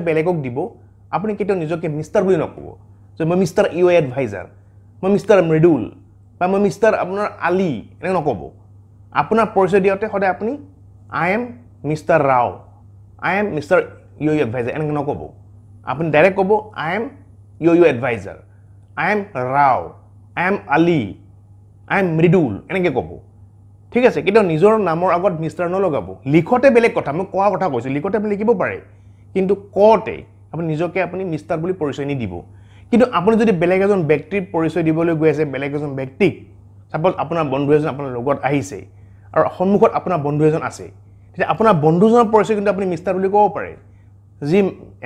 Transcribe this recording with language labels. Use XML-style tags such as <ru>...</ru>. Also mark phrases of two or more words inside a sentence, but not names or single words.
<as>বেলেগক দিব আপুনি কেতিয়াও নিজকে মিষ্টাৰ বুলি নকব যে মই মিষ্টাৰ ইউ এডভাইজাৰ মই মিষ্টাৰ মৃদুল বা মই মিষ্টাৰ আপোনাৰ আলী এনে নকব আপোনাৰ পৰিচয় দিওঁতে সদায় আপুনি</as> <en>I am Mister Rao I am</en> <as>মিষ্টাৰ ইউ এডভাইজাৰ এনে নকব আপুনি ডাইৰেক্ট কব</as> <en>I am</en> <as>yoyoadviser</as> <en>I am Rao, I am Ali, I am Mridul</en> <as>এনেকে ক'ব ঠিক আছে কিন্তু নিজৰ নামৰ আগত মিস্টাৰ নলগাব লিখতে বেলেগ কথা মই কোৱা কথা কৈছো লিখতে আপুনি লিখিব পাৰে কিন্তু কতে আপুনি নিজকে আপুনি মিস্টাৰ বুলি পৰিচয় নি দিব কিন্তু আপুনি যদি বেলেগ এজন ব্যক্তিৰ পৰিচয় দিবলৈ গৈ আছে বেলেগ এজন ব্যক্তিক সাপোজ আপোনাৰ বন্ধু এজন আপোনাৰ লগত আহিছে আৰু সন্মুখত আপোনাৰ বন্ধু এজন আছে তেতিয়া আপোনাৰ বন্ধুজনৰ পৰিচয় কিন্তু আপুনি মিস্টাৰ বুলি ক'ব পাৰে জি এনে</as>